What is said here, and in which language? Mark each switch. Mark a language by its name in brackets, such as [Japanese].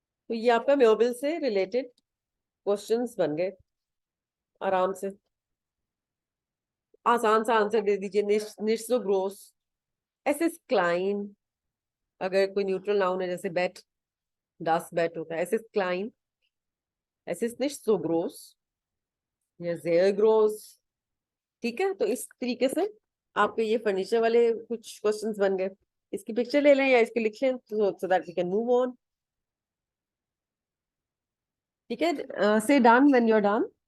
[Hindi] तो ये आपका म्यूबल से रिलेटेड क्वेश्चंस बन गए. आराम से आसान सा आंसर दे दीजिए. [German] nicht so groß. es ist klein. [Hindi] अगर कोई न्यूट्रल नाउन है जैसे बेड, [German] das Bett [Hindi] होता है. [German] es ist klein. es ist nicht so groß या sehr groß. [Hindi] ठीक है, तो इस तरीके से आपके ये फर्नीचर वाले कुछ क्वेश्चंस बन गए. इसकी पिक्चर ले लें या इसके लिख लें [English] so that we can move on. [Hindi] ठीक है, [English] say done when you're done.